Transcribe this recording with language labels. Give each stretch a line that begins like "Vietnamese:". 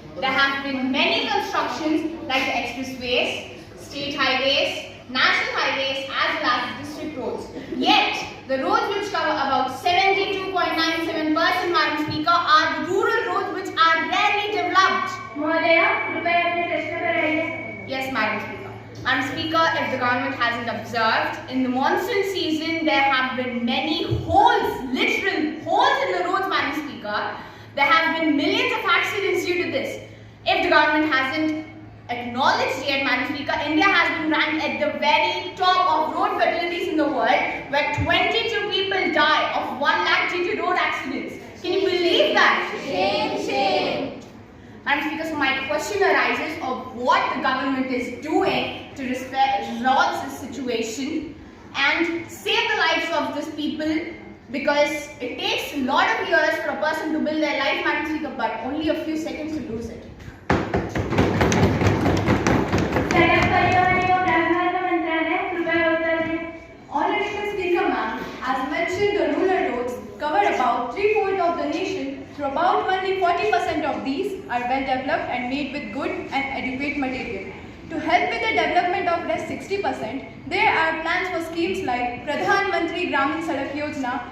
English: There have been many constructions like the expressways, state highways, national highways, as well as district roads. Yet, the roads which cover about 72.97%, Madam Speaker, are the rural roads which are rarely developed.
Hindi: महोदया, कृपया अपने प्रश्न पर आइए।
English: Yes, Madam Speaker. Madam Speaker, if the government hasn't observed, in the monsoon season there have been many holes, literal holes in the roads, Madam Speaker. There have been millions of accidents due to this. If the government hasn't acknowledged yet, Madam Speaker, India has been ranked at the very top of road fatalities in the world, where 22 people die of 1 lakh due to road accidents. Can you believe that? Shame, shame. Madam Speaker, so my question arises of what the government is doing to resolve this situation and save the lives of these people, because it takes a lot of years for a person to build their life, Madam Speaker, but only a few seconds to lose it.
Hindi: सड़क परिवहन एवं राजमार्ग मंत्रालय कृपया उत्तर दें।
English: Honorable Speaker, ma'am, as mentioned, the rural roads cover about 3/4 of the nation, so about only 40% of these are well developed and made with good and adequate material. To help with the development of rest 60%, there are plans for schemes like Pradhan Mantri Gramin Sadak Yojana.